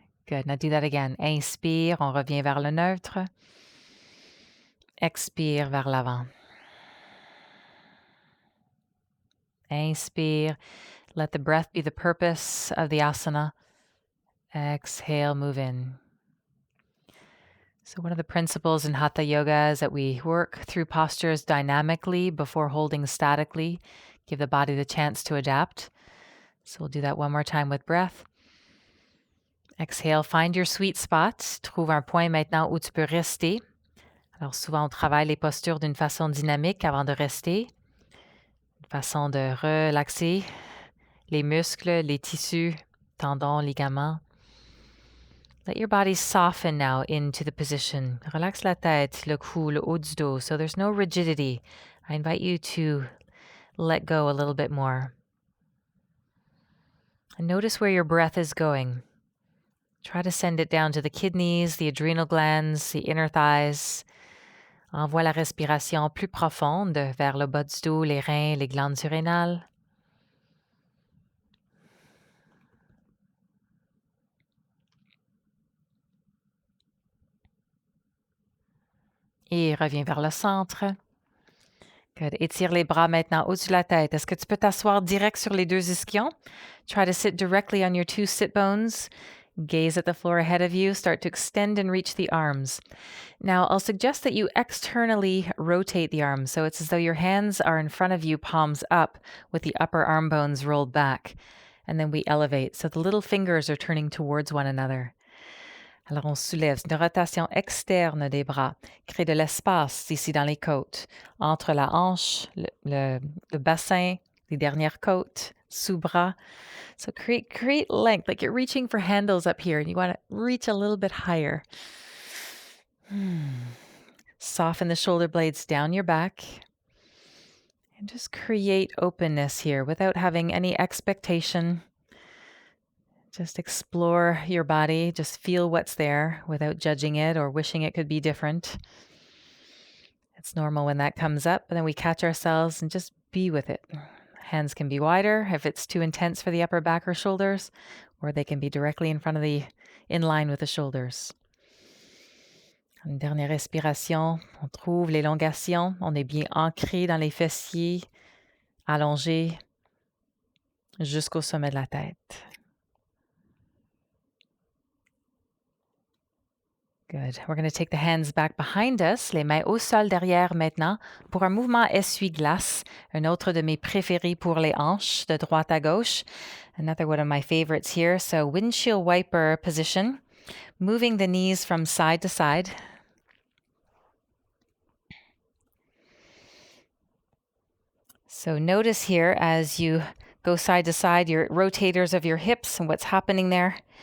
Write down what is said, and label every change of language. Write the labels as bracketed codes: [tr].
[en] Good. Now do that again. [fr] Inspire, on revient vers le neutre. Expire vers l'avant. Inspire. [en] Let the breath be the purpose of the asana. Exhale, move in. So one of the principles in Hatha Yoga is that we work through postures dynamically before holding statically. Give the body the chance to adapt. So we'll do that one more time with breath. Exhale, find your sweet spot. [fr] Trouve un point maintenant où tu peux rester. Alors souvent, on travaille les postures d'une façon dynamique avant de rester. Façon de relaxer les muscles, les tissus, tendons, ligaments. [en] Let your body soften now into the position. [fr] Relax la tête, le cou, le haut du dos, [en] so there's no rigidity. I invite you to let go a little bit more. And notice where your breath is going. Try to send it down to the kidneys, the adrenal glands, the inner thighs. [fr] Envoie la respiration plus profonde vers le bas du dos, les reins, les glandes surrénales. Et reviens vers le centre. Good. Étire les bras maintenant au-dessus de la tête. Est-ce que tu peux t'asseoir direct sur les deux ischions? [en] Try to sit directly on your two sit bones. Gaze at the floor ahead of you. Start to extend and reach the arms. Now, I'll suggest that you externally rotate the arms. So it's as though your hands are in front of you, palms up, with the upper arm bones rolled back. And then we elevate. So the little fingers are turning towards one another. Alors, on soulève. C'est une rotation externe des bras. Crée de l'espace ici dans les côtes. Entre la hanche, le bassin, les dernières côtes, sous-bras. So create length, like you're reaching for handles up here and you want to reach a little bit higher. Soften the shoulder blades down your back. And just create openness here without having any expectation. Just explore your body. Just feel what's there without judging it or wishing it could be different. It's normal when that comes up, and then we catch ourselves and just be with it. Hands can be wider if it's too intense for the upper back or shoulders, or they can be directly in line with the shoulders. [fr] Une dernière respiration. On trouve l'élongation. On est bien ancré dans les fessiers, allongé jusqu'au sommet de la tête. Good. [en] We're going to take the hands back behind us, [fr] les mains au sol derrière maintenant, pour un mouvement essuie-glace, un autre de mes préférés pour les hanches, de droite à gauche. [en] Another one of my favorites here. So windshield wiper position, moving the knees from side to side. So notice here as you go side to side, your rotators of your hips and what's happening there.